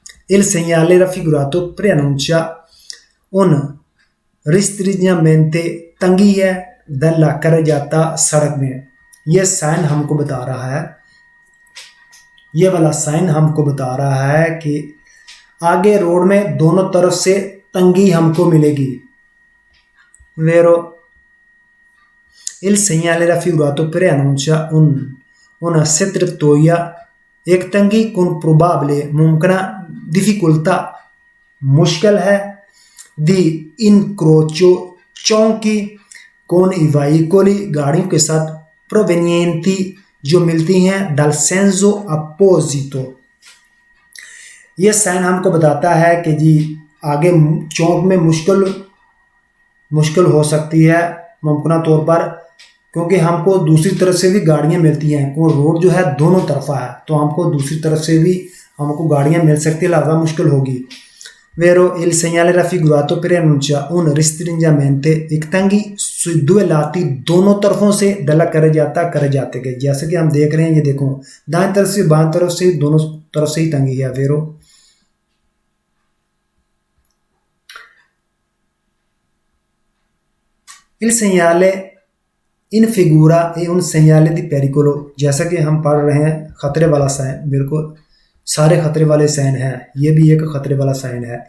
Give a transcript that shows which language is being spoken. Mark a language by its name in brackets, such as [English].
[Italian] Il segnale raffigurato preannuncia un restringimento [Hindi] तंगी है दल्ला कर जाता सड़क में। यह साइन हमको बता रहा है, ये वाला साइन हमको बता रहा है कि आगे रोड में दोनों तरफ से तंगी हमको मिलेगी। [Italian] Vero, il segnale raffigurato preannuncia una strettoia, [Hindi] एक तंगी [Italian] con probabile मुमकिन difficoltà, [Hindi] मुश्किल है, [Italian] di incrocio चौकी con i veicoli, [Hindi] गाड़ियों के साथ, [Italian] provenienti [Hindi] जो मिलती हैं [Italian] dal senso opposito। [Hindi] ये साइन हमको बताता है कि जी आगे चौक में मुश्किल हो सकती है मुमकिन तौर पर, क्योंकि हमको दूसरी तरफ से भी गाड़ियां मिलती हैं। वो रोड जो है दोनों तरफा है, तो हमको दूसरी तरफ से भी हमको गाड़ियां मिल सकती है, लिहाजा मुश्किल होगी। [Italian] Vero, il segnale raffigurato preannuncia un restringimento, [Hindi] एक तंगी [Italian] sui due lati, [Hindi] दोनों तरफों से दला करे जाते गए। जैसे कि हम देख रहे हैं, ये देखो दाएं तरफ से बाएं तरफ से दोनों तरफ से ही तंगी है। [Italian] Vero, il segnale in figura è un segnale di pericolo, [Hindi] जैसा कि हम पढ़ रहे हैं खतरे वाला साइन, बिल्कुल सारे खतरे वाले साइन हैं, ये भी एक खतरे वाला साइन है।